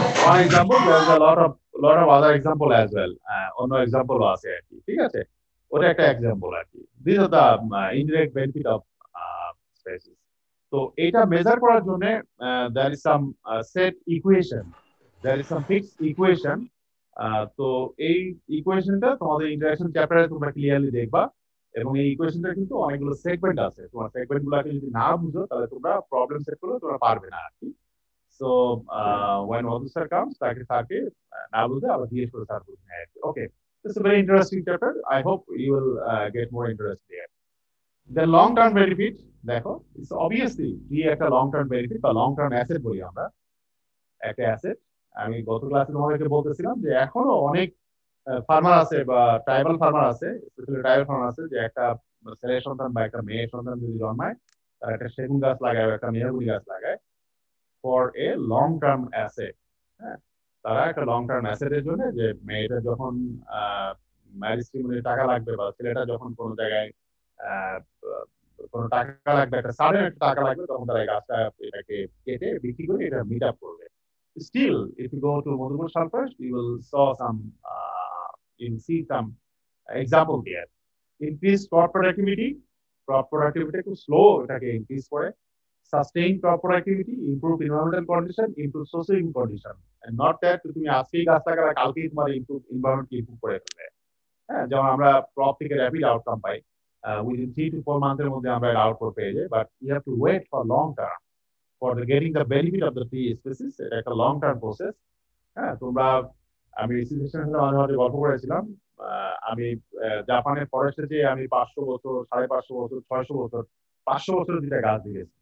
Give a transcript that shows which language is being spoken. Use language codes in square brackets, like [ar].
[en] one example, there is a lot of other example as well. [bn] অন্য example আছে আর কি, ঠিক আছে? ওটা একটা এক্সাম্পল আর কি। [en] This are the indirect benefit of species. [bn] তো এটা মেজার করার জন্য [en] there is some set equation, there is some fixed equation. [bn] তো এই ইকুয়েশনটা তোমাদের ইন্টারঅ্যাকশন চ্যাপ্টারে তোমরা ক্লিয়ারলি দেখবা, এবং এই ইকুয়েশনটা কিন্তু অনেকগুলো সেগমেন্ট আছে। তোমার সেগমেন্ট গুলোকে যদি না বুঝো তাহলে তোমরা প্রবলেম সেট করলে তোমরা পারবে না আর কি। [en] so when Wadhu sir comes, [bn] তাকে না বুঝে আবার জিজ্ঞেস করে স্যার বুঝে নেয়। [en] Okay, it's a very interesting chapter. I hope you will get more interest there. The long term benefit, দেখো, it's obviously একটা long term benefit বা long term asset বলি আমরা। [bn] একটা অ্যাসেট। আমি গত ক্লাসে তোমাদেরকে বলতেছিলাম যে এখনো অনেক ফার্মার আছে বা ট্রাইবাল ফার্মার আছে, স্পেশালি ট্রাইবাল ফার্মার আছে যে একটা ছেলের সন্তান বা একটা মেয়ের সন্তান যদি জন্মায়, তারা একটা সেগুন গাছ লাগায় বা একটা মেহগুনি গাছ লাগায় [en] For a long term asset. [bn] হ্যাঁ, তারা একটা লং টার্ম অ্যাসেটের জন্য যে মেয়েটা যখন ম্যারেজ সিরিমনির টাকা লাগবে বা ছেলেটা যখন কোনো জায়গায় আহ, কোনো টাকা লাগবে, একটা সাডেন একটা টাকা লাগবে, তখন তারা এই গাছটা এটাকে কেটে বিক্রি করে এটা মিট আপ করবে। [en] Still, if you go to Madhupur Sulphurs, you will saw some, you will see some example there. Increase crop productivity. Crop productivity একটু slow এটাকে increase করে। Sustain crop productivity, improve environmental condition, improve social condition, and not that [bn] তুমি আজকেই গাছ লাগালে কালকেই তোমার improve [en] environment improve করে ফেলবে। [bn] হ্যাঁ, যেমন আমরা ক্রপ থেকে rapid outcome pi, within 3 to 4 মান্থের মধ্যে আমরা আউটপুট পেয়ে যাই, [en] But you have to wait for long term for getting the benefit of the tree species. [bn] এটা একটা লং টার্ম প্রসেস। হ্যাঁ, তোমরা আমি রিসিপশনে মাঝে মাঝে গল্প করেছিলাম, আমি জাপানের ফরেস্টে যে আমি 500 বছর, 550 বছর, 600 বছর, 500 বছরের দুটা গাছ দেখেছি।